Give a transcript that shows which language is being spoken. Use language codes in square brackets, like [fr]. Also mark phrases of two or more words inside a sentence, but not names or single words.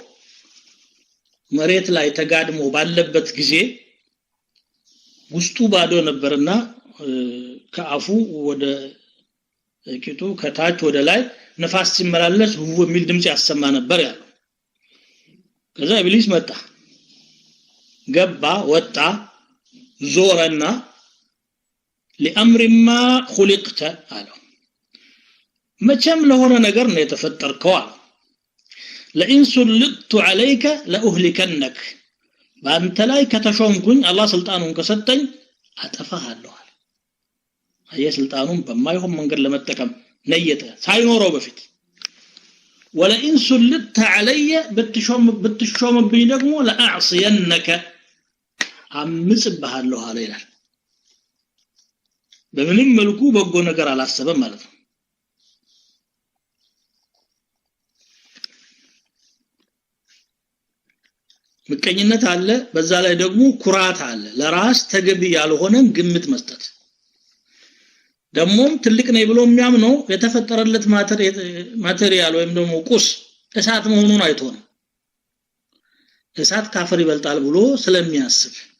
[am] መሬት ላይ ተጋድሞ ባለበት ጊዜ ውስጡ ባዶ ነበርና ከአፉ ወደ ቂጡ ከታች ወደ ላይ ነፋስ ሲመላለስ ሁሉ የሚል ድምጽ ያሰማ ነበር ያለው ከዛ ኢብሊስ መጣ ገባ ወጣ ዞረና [ar] لأمر ما خلقت [am] አለው መቼም ለሆነ ነገር ነው የተፈጠርከው አለው [ar] لئن سلطت عليك لأهلكنك [am] በአንተ ላይ ከተሾምኩኝ አላህ ስልጣኑን ከሰጠኝ አጠፋሃለሁ አለ አየ ስልጣኑን በማይሆን መንገድ ለመጠቀም ነየተ ሳይኖረው በፊት [ar] ولئن سلطت علي [am] ብትሾምብኝ ደግሞ لأعصينك አምጽብሃለሁ አለ ይላል በምንም መልኩ በጎ ነገር አላሰበም ማለት ነው ምቀኝነት አለ በዛ ላይ ደግሞ ኩራት አለ ለራስ ተገቢ ያልሆነን ግምት መስጠት ደሞም ትልቅ ነኝ ብሎ የሚያምነው የተፈጠረለት ማቴሪያል ወይም ደግሞ ቁስ እሳት መሆኑን አይቶ ነው እሳት ካፈር ይበልጣል ብሎ ስለሚያስብ